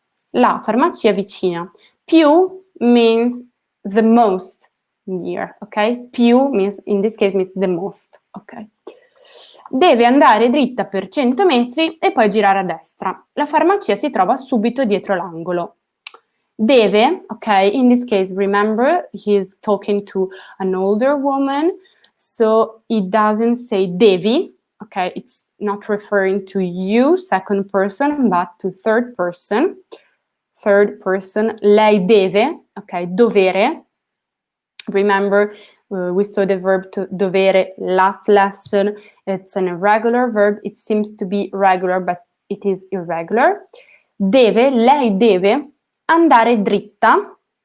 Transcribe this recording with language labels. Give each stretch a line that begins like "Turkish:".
Italian: La farmacia vicina.
English: Più means the most near, ok? Più means, in this case, means the most, ok?
Italian: Deve andare dritta per 100 metri e poi girare a destra. La farmacia si trova subito dietro l'angolo.
English: Deve, ok, in this case, remember, he's talking to an older woman, so he doesn't say devi, ok, it's not referring to you, second person, but to third person. Third person, lei deve, ok, dovere. Remember, we saw the verb to dovere last lesson. It's an irregular verb. It seems to be regular, but it is irregular.
Italian: Deve, lei deve andare dritta.